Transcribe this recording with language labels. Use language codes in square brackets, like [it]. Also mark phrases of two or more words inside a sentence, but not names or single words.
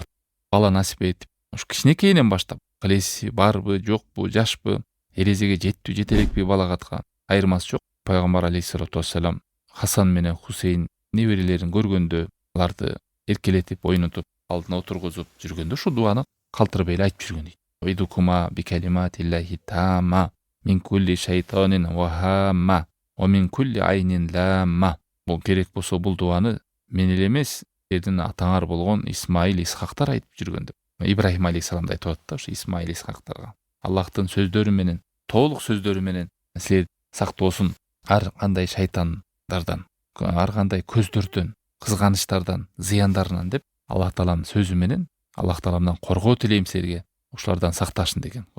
[ky] Бала насип этип, ушу кичинекейинен баштап, кылеси барбы, жокпу, жашпы, эрезеге жеттү, жете элекпи балагатка айырмасы жок. Пайгамбар [ar] عليه الصلاة والسلام [ky] Хасан менен Хусейн неберелерин көргөндө, аларды эркелетип, ойнотуп, алдына отургузуп жүргөндө ушу дуаны калтырбай эле айтып жүргөн дейт. [ar] "أعيذكما بكلمات الله التامة من كل شيطان وهامة ومن كل عين لامة". [ky] Бул керек болсо бул дуаны мен эле эмес, силердин атаңар болгон Исмаил, Исхактар айтып жүргөн деп. Ибрахим алейхиссаламды айтып атат да ушу Исмаил, Исхактарга. Аллахтын сөздөрү менен, толук сөздөрү менен силер сактоосун ар кандай шайтандардан, ар кандай көздөрдөн, кызганычтардан, зыяндарынан деп Аллах Тааланын сөзү менен Аллах Тааламдан коргоо тилейм силерге, ушулардан сакташын деген.